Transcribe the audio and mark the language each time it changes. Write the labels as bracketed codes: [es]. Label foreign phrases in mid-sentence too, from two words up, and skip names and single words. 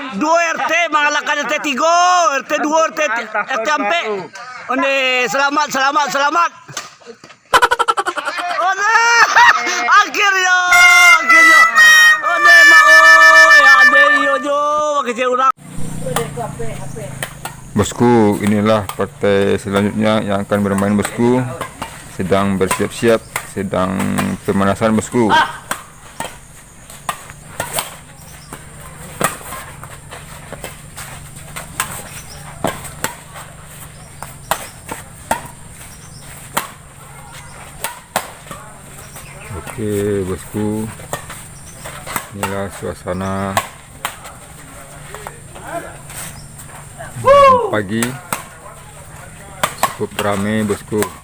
[id] 2 RT mengalahkan RT 3, RT 2, RT ampe. [min] Onde, selamat. Onde, akhirnya. Onde mau ya ade yo jo pakai urang. [id] Bosku, inilah partai selanjutnya yang akan bermain bosku. Sedang bersiap-siap, sedang pemanasan bosku. Oke bosku, inilah suasana pagi, cukup ramai bosku.